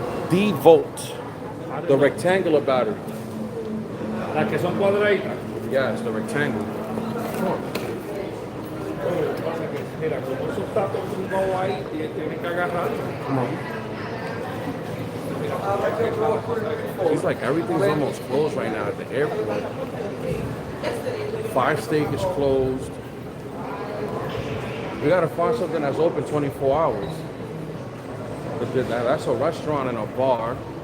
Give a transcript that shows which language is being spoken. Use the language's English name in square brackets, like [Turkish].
[English] D-volt. The rectangular battery. [Spanish] Las que son cuadraditas. [English] Yes, the rectangle. Come on. [Spanish] Mira, como eso está todo tumbado ahí, tienes que agarrarlo. [English] Come on. It's like everything's almost closed right now at the airport. Fire steak is closed. We gotta find something that's open 24 hours. But that's a restaurant and a bar.